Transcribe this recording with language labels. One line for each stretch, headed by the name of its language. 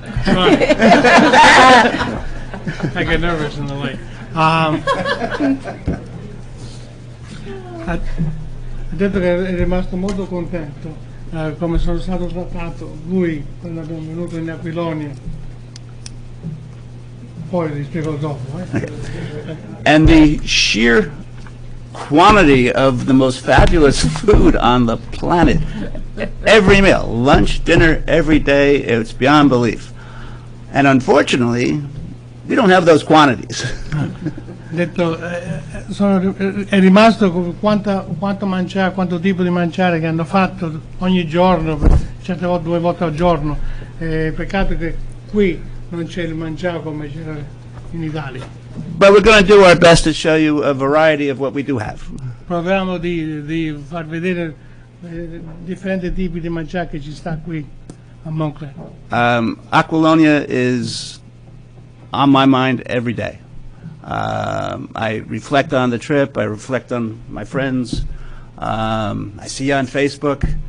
English: I get nervous in the lake.
Italian: Ha detto che è rimasto molto contento come sono stato trattato lui quando abbiamo venuto in Aquilonia. Poi vi spiego dopo.
English: And the sheer quantity of the most fabulous food on the planet. Every meal, lunch, dinner, every day, it's beyond belief. And unfortunately, we don't have those quantities.
Italian: Detto, è rimasto quanto mangiare, quanto tipo di mangiare che hanno fatto ogni giorno, certe volte 2 volte al giorno. Peccato che qui non c'è il mangiare come c'era in Italia.
English: But we're going to do our best to show you a variety of what we do have.
Italian: Proviamo di far vedere differenti tipi di mangiare che ci sta qui a Montclair.
English: Aquilonia is on my mind every day. I reflect on the trip. I reflect on my friends. I see you on Facebook.